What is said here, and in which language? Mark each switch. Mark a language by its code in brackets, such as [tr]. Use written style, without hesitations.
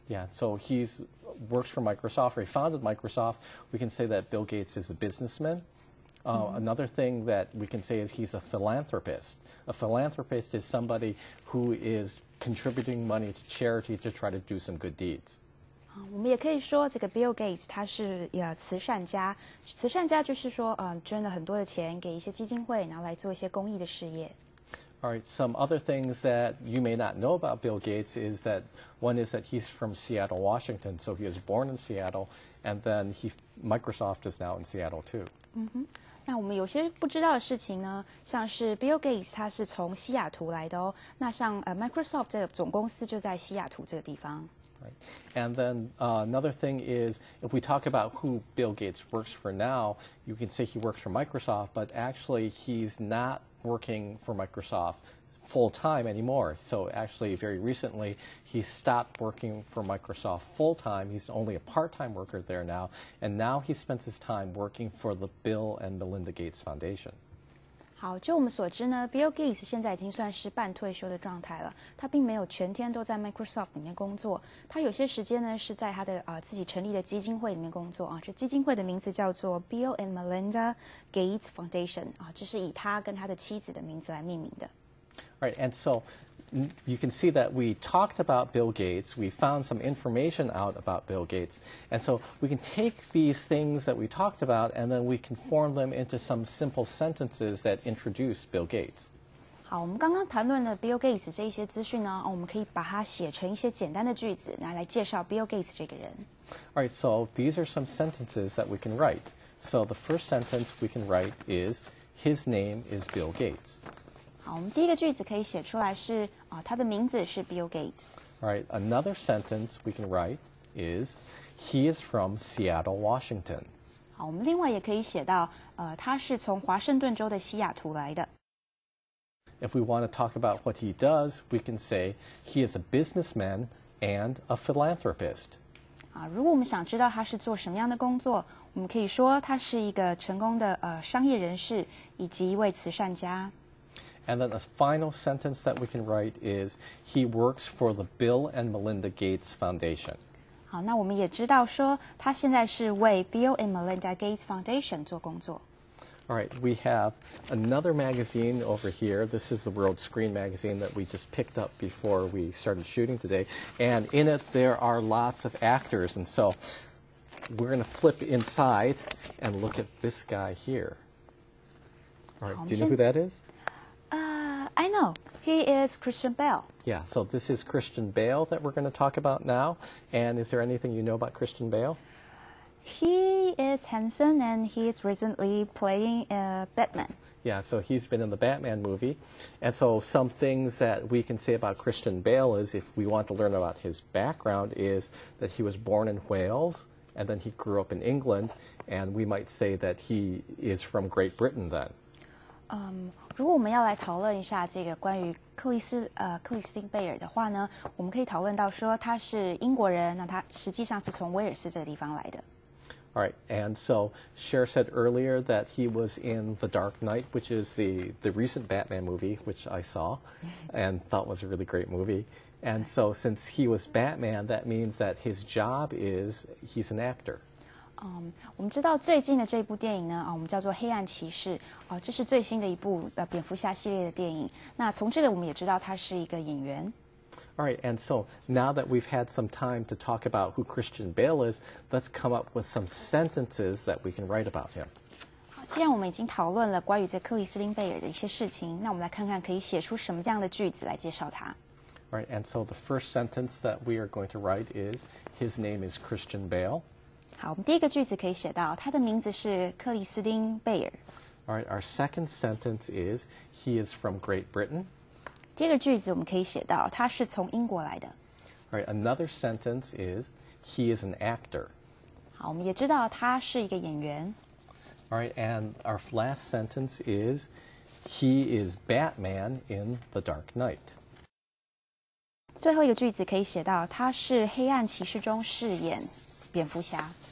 [en] Yeah, so he works for Microsoft, or he founded Microsoft. We can say that Bill Gates is a businessman. Another thing that we can say is he's a philanthropist. A philanthropist is somebody who is contributing money to charity to try to do some good deeds. [zh] 我们也可以说，这个 Bill Gates 他是慈善家。慈善家就是说，捐了很多的钱给一些基金会，然后来做一些公益的事业。 [en] All right, some other things that you may not know about Bill Gates is that one is that he's from Seattle, Washington, so he was born in Seattle, and then Microsoft is now in Seattle too. [zh] 那我们有些不知道的事情呢，像是 Bill Gates 他是从西雅图来的哦。那像Microsoft 这个总公司就在西雅图这个地方。 [en] Right. And then another thing is, if we talk about who Bill Gates works for now, you can say he works for Microsoft, but actually he's not working for Microsoft full-time anymore. So actually, very recently, he stopped working for Microsoft full-time. He's only a part-time worker there now, and now he spends his time working for the Bill and Melinda Gates Foundation. [zh] 好，就我们所知呢 ，Bill Gates 现在已经算是半退休的状态了。他并没有全天都在 Microsoft 里面工作，他有些时间呢是在他的自己成立的基金会里面工作啊。这基金会的名字叫做 Bill and Melinda Gates Foundation 啊，这是以他跟他的妻子的名字来命名的。 [en] Right, and so you can see that we talked about Bill Gates, we found some information out about Bill Gates, and so we can take these things that we talked about and then we can form them into some simple sentences that introduce Bill Gates. [zh] 好，我们刚刚谈论了 Bill Gates 这一些资讯呢，我们可以把它写成一些简单的句子，来介绍 Bill Gates 这个人。 [en] All right, so these are some sentences that we can write. So the first sentence we can write is, his name is Bill Gates. [zh] 好，我们第一个句子可以写出来是他的名字是 Bill Gates。 [en] All right, another sentence we can write is, he is from Seattle, Washington. [zh] 好，我们另外也可以写到他是从华盛顿州的西雅图来的。 [en] If we want to talk about what he does, we can say, he is a businessman and a philanthropist. [zh] 如果我们想知道他是做什么样的工作，我们可以说他是一个成功的商业人士以及一位慈善家。 [en] And then a final sentence that we can write is, he works for the Bill and Melinda Gates Foundation. [zh] 好，那我们也知道说他现在是为 Bill and Melinda Gates Foundation 做工作。 [en] All right, we have another magazine over here. This is the World Screen magazine that we just picked up before we started shooting today. And in it, there are lots of actors. And so we're going to flip inside and look at this guy here. All right, do you know who that is? I know. He is Christian Bale. Yeah, so this is Christian Bale that we're going to talk about now. And is there anything you know about Christian Bale? He is handsome and he is recently playing Batman. Yeah, so he's been in the Batman movie. And so some things that we can say about Christian Bale is, if we want to learn about his background, is that he was born in Wales and then he grew up in England, and we might say that he is from Great Britain then. [zh] 如果我们要来讨论一下这个关于克里斯汀贝尔的话呢，我们可以讨论到说他是英国人，那他实际上是从威尔士这个地方来的。 [en] All right, and so Cher said earlier that he was in The Dark Knight, which is the recent Batman movie, which I saw and thought was a really great movie. And so since he was Batman, that means that his job is he's an actor. [zh] 我们知道最近的这部电影呢，我们叫做《黑暗骑士》，这是最新的一部蝙蝠侠系列的电影。那从这个我们也知道他是一个演员。 [en] All right, and so now that we've had some time to talk about who Christian Bale is, let's come up with some sentences that we can write about him. [zh] 既然我们已经讨论了关于这克里斯汀贝尔的一些事情，那我们来看看可以写出什么这样的句子来介绍他。 [en] All right, and so the first sentence that we are going to write is, his name is Christian Bale. [zh] 好，我们第一个句子可以写到他的名字是克里斯汀贝尔。 [en] All right, our second sentence is, he is from Great Britain. [zh] 第二个句子我们可以写到他是从英国来的。 [en] All right, another sentence is, he is an actor. [zh] 好，我们也知道他是一个演员。 [en] All right, and our last sentence is, he is Batman in The Dark Knight. [zh] 最后一个句子可以写到他是黑暗骑士中饰演蝙蝠侠。